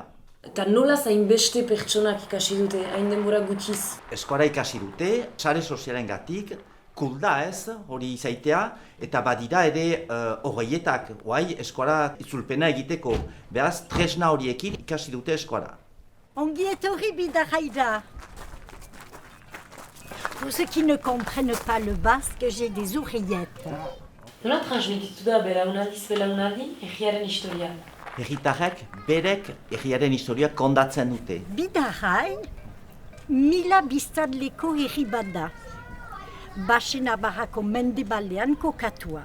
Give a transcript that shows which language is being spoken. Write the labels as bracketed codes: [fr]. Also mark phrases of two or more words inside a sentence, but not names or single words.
[eu] Eta nola zain beste pertsonak ikasi dute, hain denbora gutxiz? Eskuara ikasi dute, sare sozialen gatik, kulda ez, hori izaitea, eta badira ere horreietak, eskuara itzulpena egiteko, beraz, tresna horiekin ikasi dute eskuara. Ongi etorri Bidarraira. [fr] Pour ceux qui ne comprennent pas le basque, j'ai des oreillettes. [eu] Nola transmititu da belaunaldi egiaren historia? Herritarrek berek herriaren historia kondatzen dute. Bidarrain, mila biztanleko herri bat da. Baxe Navarrako mendebaldean kokatua.